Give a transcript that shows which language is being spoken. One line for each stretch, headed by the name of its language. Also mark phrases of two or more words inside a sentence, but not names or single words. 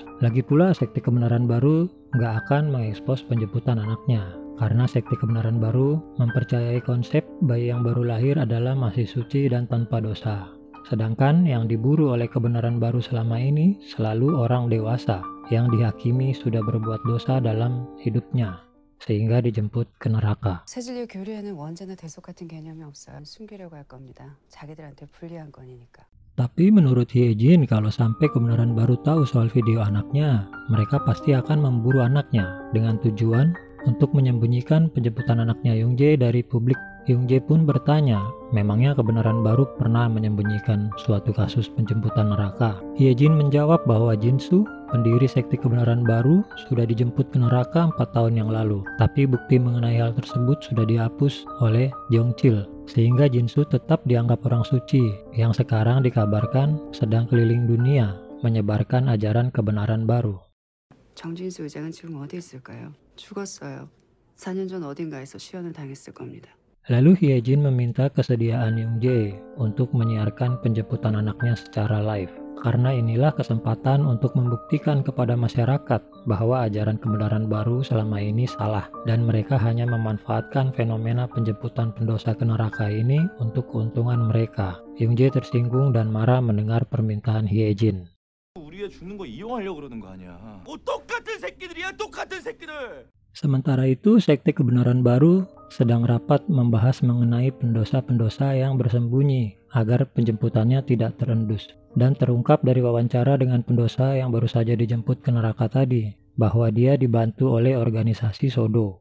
Indonesian: Lagi pula sekte kebenaran baru nggak akan mengekspos penjemputan anaknya, karena sekte kebenaran baru mempercayai konsep bayi yang baru lahir adalah masih suci dan tanpa dosa. Sedangkan yang diburu oleh kebenaran baru selama ini selalu orang dewasa yang dihakimi sudah berbuat dosa dalam hidupnya, sehingga dijemput ke neraka.
Korean: 세진리 교류에는 원죄나 대속 같은 개념이 없어요. 숨기려고 할 겁니다. 자기들한테 불리한 거니까.
Indonesian: Tapi menurut Hye Jin, kalau sampai kebenaran baru tahu soal video anaknya, mereka pasti akan memburu anaknya dengan tujuan untuk menyembunyikan penjemputan anaknya Young Jae dari publik. Young Jae pun bertanya, memangnya kebenaran baru pernah menyembunyikan suatu kasus penjemputan neraka? Hye Jin menjawab bahwa Jinsu, pendiri sekte kebenaran baru, sudah dijemput ke neraka 4 tahun yang lalu. Tapi bukti mengenai hal tersebut sudah dihapus oleh Jong Chil, sehingga Jinsu tetap dianggap orang suci yang sekarang dikabarkan sedang keliling dunia menyebarkan ajaran kebenaran baru.
Korean: 정진수 의장은 지금 어디 있을까요? 죽었어요. 4년 전 어딘가에서 시연을 당했을 겁니다.
Indonesian: Lalu Hye Jin meminta kesediaan Young Jae untuk menyiarkan penjemputan anaknya secara live, karena inilah kesempatan untuk membuktikan kepada masyarakat bahwa ajaran kebenaran baru selama ini salah, dan mereka hanya memanfaatkan fenomena penjemputan pendosa ke neraka ini untuk keuntungan mereka. Young Jae tersinggung dan marah mendengar permintaan Hye Jin.
Korean: 우리가 죽는 거 이용하려고 그러는 거 아니야. 똑같은 새끼들이야, 똑같은 새끼들.
Indonesian: Sementara itu, sekte kebenaran baru sedang rapat membahas mengenai pendosa-pendosa yang bersembunyi agar penjemputannya tidak terendus. Dan terungkap dari wawancara dengan pendosa yang baru saja dijemput ke neraka tadi, bahwa dia dibantu oleh organisasi Sodo.